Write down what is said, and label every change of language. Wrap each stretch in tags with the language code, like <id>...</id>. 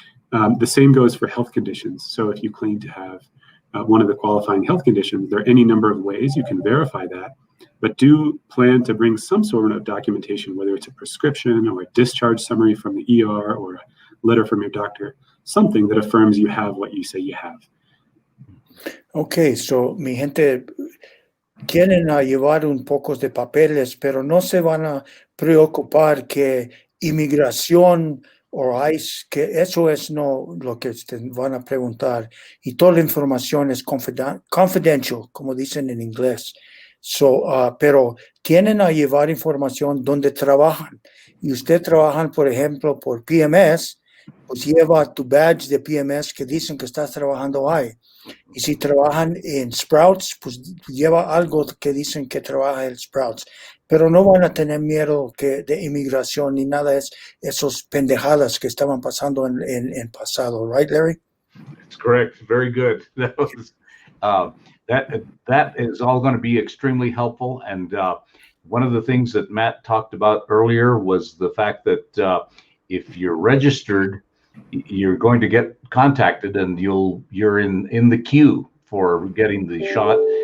<en>The same goes for health conditions. So if you claim to have one of the qualifying health conditions, there are any number of ways you can verify that, but do plan to bring some sort of documentation, whether it's a prescription or a discharge summary from the ER or a letter from your doctor, something that affirms you have what you say you have.</en> <es>Okay, so mi gente, quieren llevar un poco de papeles, pero no se van a preocupar que inmigración o ICE, que eso es no lo que te van a preguntar. Y toda la información es confidential, como dicen en inglés. So, pero tienen a llevar información donde trabajan. Y usted trabajan, por ejemplo, por PMS, pues lleva tu badge de PMS que dicen que estás trabajando ahí. Y si trabajan en Sprouts, pues lleva algo que dicen que trabaja en Sprouts. Pero no van a tener miedo de inmigración ni nada de esos pendejadas que estaban pasando en pasado.</es> <en>Right, Larry? That's correct. Very good. That was, that is all going to be extremely helpful. And one of the things that Matt talked about earlier was the fact that if you're registered, you're going to get contacted and you're in the queue for getting the shot.</en>